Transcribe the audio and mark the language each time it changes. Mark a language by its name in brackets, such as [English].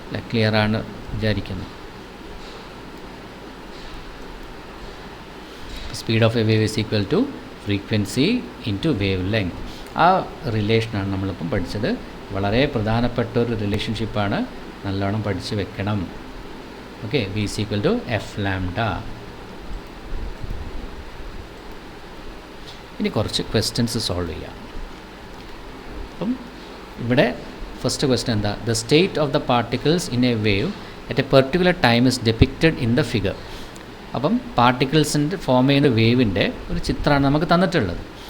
[Malayalam] Clear ആണ് വിചാരിക്കുന്നു. [English] Speed of a wave is equal to frequency into wave length. [Malayalam] ആ റിലേഷനാണ് നമ്മളിപ്പം പഠിച്ചത്. വളരെ പ്രധാനപ്പെട്ട ഒരു റിലേഷൻഷിപ്പാണ്, നല്ലോണം പഠിച്ച് വെക്കണം. [English] Okay, V is equal to F lambda. [Malayalam] ഇനി കുറച്ച് ക്വസ്റ്റ്യൻസ് സോൾവ് ചെയ്യാം. അപ്പം ഇവിടെ ഫസ്റ്റ് ക്വസ്റ്റ്യൻ എന്താ? [English] The state of the particles in a wave at a particular time is depicted in the figure. [Malayalam] അപ്പം പാർട്ടിക്കിൾസിൻ്റെ ഫോം ചെയ്യുന്ന വേവിൻ്റെ ഒരു ചിത്രമാണ് നമുക്ക് തന്നിട്ടുള്ളത്.